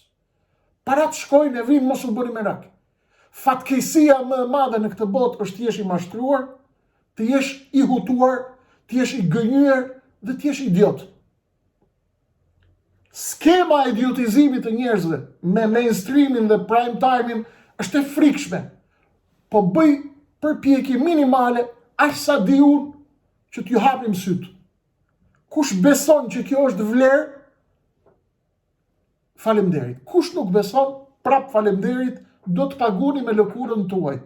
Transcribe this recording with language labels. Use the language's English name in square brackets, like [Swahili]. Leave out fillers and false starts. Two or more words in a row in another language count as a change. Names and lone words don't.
[Albanian] Parat shkojnë e vinë, mos u bëni merak. Fatkeqësia më e madhe në këtë botë është të jesh i mashtruar, të jesh i hutuar, të jesh i gënjur dhe të jesh idiot. Skema e idiotizimit të njerëzve me mainstreamin dhe [English] prime time- [Albanian] in është e frikshme. Po bëj përpjekje minimale aq sa di unë që t'ju hapim sytë. Kush beson që kjo është vlerë, faleminderit. Kush nuk beson, prap faleminderit, do të paguni me lëkurën tuaj.